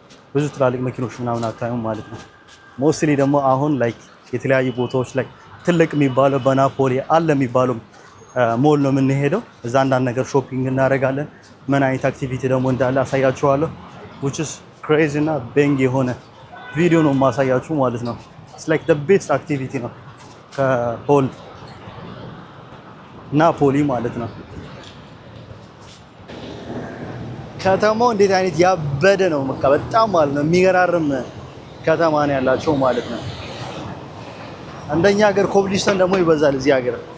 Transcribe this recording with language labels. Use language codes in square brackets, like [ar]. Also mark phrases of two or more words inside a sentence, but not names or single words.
[am] ብዙ ትላልቅ መኪኖች ምናምን አታዩም ማለት ነው። ሞስትሊ ደግሞ አሁን ላይክ የተለያዩ ቦታዎች ላይ ትልቅ የሚባለው በናፖሊ አለ የሚባለው ሞል ነው የምንሄደው። እዛ አንዳንድ ነገር ሾፒንግ እናደርጋለን። ምን አይነት አክቲቪቲ ደግሞ እንዳለ አሳያችኋለሁ። [en] which is crazy [am] እና ቤንግ የሆነ ቪዲዮ ነው የማሳያችሁ ማለት ነው። [en] it's like the best activity [am] ነው ከሆል ናፖሊ ማለት ነው። ከተማው እንዴት አይነት ያበደ ነው በቃ በጣም ማለት ነው የሚገራርም ከተማ ነው ያላቸው ማለት ነው። እንደኛ ሀገር ኮብልስቶን ደግሞ ይበዛል እዚህ ሀገር።